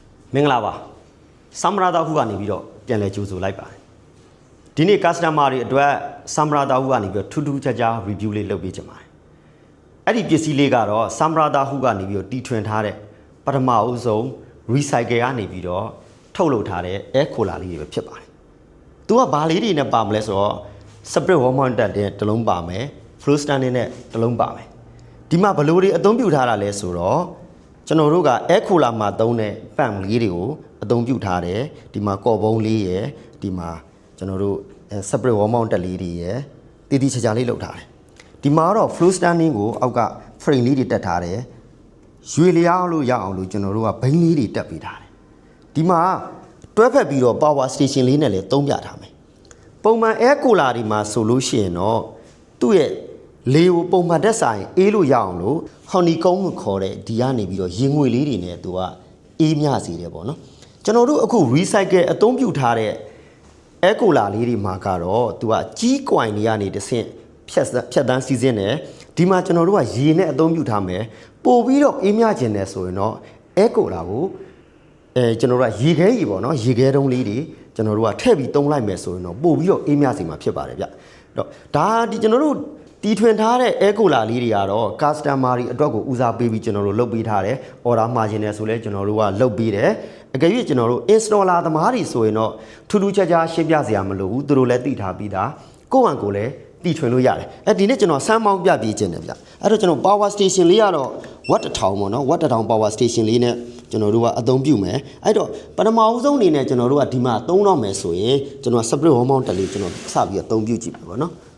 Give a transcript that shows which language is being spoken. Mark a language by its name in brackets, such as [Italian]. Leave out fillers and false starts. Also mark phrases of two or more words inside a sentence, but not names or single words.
[Burmese] မင်္ဂလာပါဆမ်မရာတာဟုကနေပြီးတော့ပြန်လဲကြိုဆိုလိုက်ပါတယ်ဒီနေ့ customer တွေအတွက်ဆမ်မရာတာဟုကနေပြီးတော့ထူးထူးခြားခြား review လေးလုပ်ပေးချင်ပါတယ်အဲ့ဒီပစ္စည်းလေးကတော့ဆမ်မရာတာဟုကနေပြီးတော့တီထွင်ထားတဲ့ပထမအဦးဆုံး recycle ကနေပြီးတော့ထုတ်လုပ်ထားတဲ့ [English] air cooler [Burmese] လေးတွေပဲဖြစ်ပါတယ်သူကဘာလေးတွေနဲ့ပါမလဲဆိုတော့ [English] spray warmer [Burmese] တက်တဲ့တစ်လုံးပါမယ် [English] flow stand [Burmese] နဲ့တစ်လုံးပါမယ်ဒီမှာဘယ်လိုတွေအသုံးပြုထားတာလဲဆိုတော့ကျွန်တော်တို့က [English] air cooler [Burmese] မှာသုံး တဲ့ fan လေးတွေကိုအသုံးပြုထားတယ်ဒီမှာကော်ပုံးလေးရယ်ဒီမှာကျွန်တော်တို့ [English] spray warmer [Burmese] တက်လေးတွေရယ်တည်တည်ချာချာလေးလုပ်ထားတယ်ဒီမှာတော့ [English] flow standing [Burmese] ကိုအောက်က frame လေးတွေတက်ထားတယ်ရွေလျားလို့ရအောင်လို့ကျွန်တော်တို့ကဘိန်းလေးတွေတက်ပေးထားတယ်ဒီမှာတွဲဖက်ပြီးတော့ [English] power station [Burmese] လေးနဲ့လည်းသုံးပြထားမယ်ပုံမှန် [English] air cooler [Burmese] ဒီ မှာဆိုလို့ရှိရင်တော့သူ့ရဲ့လေကိုပုံမှန်တက်ဆိုင်အေးလို့ရအောင်လို့ honeycomb ကိုခေါ်တဲ့ဒီကနေပြီးတော့ရေငွေလေးတွေနဲ့သူကအေးမြစေတယ်ပေါ့နော်ကျွန်တော်တို့အခု recycle အသုံးပြုထားတဲ့ [English] air cooler [Burmese] လေးတွေမှာကတော့သူကကြီးကွိုင်တွေကနေတစ်ဆင့်ဖြ တ်တန်းစီးစင်းတယ်ဒီမှာကျွန်တော်တို့ကရေနဲ့အသုံးပြုထားမယ်ပို့ပြီးတော့အေးမြခြင်းတယ်ဆိုရင်တော့ [English] air cooler [Burmese] ကိုကျွန်တော်တို့ကရေခဲကြီးပေါ့နော်ရေခဲတုံးလေးတွေကျွန်တော်တို့ကထည့်ပြီးသုံးလိုက်မယ်ဆိုရင် တော့ပို့ပြီးတော့အေးမြစေမှာဖြစ်ပါတယ်ဗျတော့ဒါဒီကျွန်တော်တို့တီထွင်ထားတဲ့ [English] air cooler [Burmese] လေးတွေကတော့ customer တွေအတွက်ကိုဦးစားပေးပြီးကျွန်တော်တို့လုပ်ပေးထားတယ် order မှာခြင်းတယ်ဆိုလဲကျွန်တော်တို့ကလုပ်ပေးတယ်အကယ်၍ကျွန်တော်တို့ installer သမားတွေဆိုရင်တော့ထူးထူးခြားခြားရှင်းပြစရာမလိုဘူးသူတို့လည်းသိထားပြီးသားကိုယ့်ဟန်ကိုလည်းတီထွင်လို့ရတယ်ဒီနေ့ကျွန်တော်စမ်းမောင်းပြပြခြင်းတယ်ဗျအဲ့တော့ကျွန်တော် [English] power station [Burmese] လေးကတော့ watt 1000ပေါ့နော် watt 1000 [English] power station [Burmese] လေးနဲ့ကျွန်တော်တို့ကအသုံးပြုမယ်အဲ့တော့ပထမဦးဆုံးအနေနဲ့ကျွန်တော်တို့ကဒီမှာသုံးတော့မယ်ဆိုရင်ကျွန်တော် [English] spray warmer [Burmese] တက်လေးကျွန်တော်စပြီးတော့အသုံးပြုကြည့်မယ်ပေါ့နော်